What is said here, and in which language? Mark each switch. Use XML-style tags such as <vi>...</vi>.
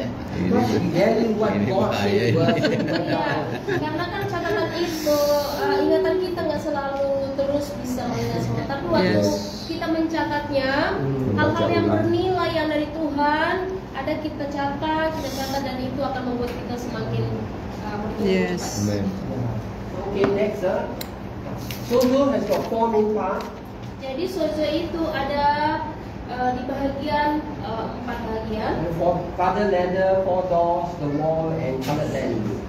<en>Because we value what God says to us.</en> <id>Iya, karena kan catatan itu ingatan kita nggak selalu terus bisa mengingat semua, tapi waktu kita mencatatnya hal-hal yang bernilai yang dari Tuhan ada kita catat dan itu akan membuat kita semakin bertumbuh. Amen.</id> <en>Okay, next, sozo has got 4 main parts.</en> <id>Jadi sozo itu ada di bagian 4 bagian.</id> <en>For father ladder, 4 doors, the wall, and colored land.</en>